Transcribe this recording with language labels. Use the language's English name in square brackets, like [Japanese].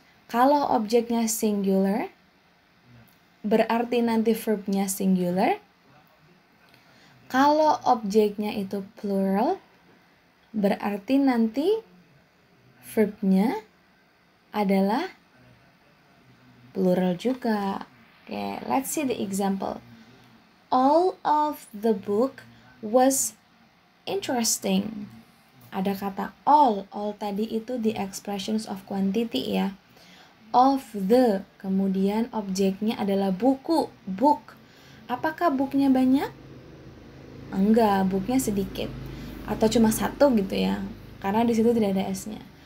[Indonesian] Kalau objeknya singular, berarti nanti verbnya singular. Kalau objeknya itu plural, berarti nanti verbnya adalah plural juga. [English] Okay, let's see the example. All of the book was interesting. [Indonesian] Ada kata all tadi itu the expressions of quantity ya. Of the, kemudian objeknya adalah buku, book. Apakah booknya banyak? Enggak, booknya sedikit. Atau cuma satu gitu ya. Karena di situ tidak ada s-nya.